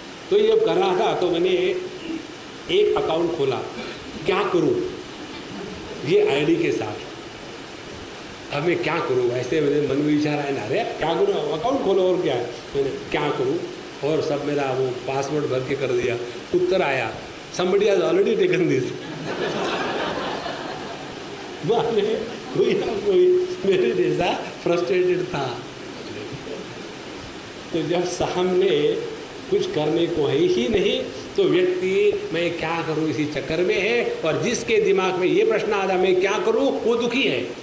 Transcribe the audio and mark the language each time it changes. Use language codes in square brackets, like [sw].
[hi] तो ये जब कर रहा था तो मैंने एक अकाउंट खोला, क्या करूँ ये आईडी के साथ, अब मैं क्या करूँ। ऐसे मेरे मन में विचार आया ना, अरे क्या करूँ, अकाउंट खोलो और क्या है, मैंने क्या करूँ, और सब मेरा वो पासवर्ड भर के कर दिया। उत्तर आया [en] somebody has already taken this। [hi] माने कोई ना कोई मेरे जैसा फ्रस्ट्रेटेड था। तो जब सामने कुछ करने को है ही नहीं तो व्यक्ति मैं क्या करूं इसी चक्कर में है, और जिसके दिमाग में ये प्रश्न आता मैं क्या करूं वो दुखी है।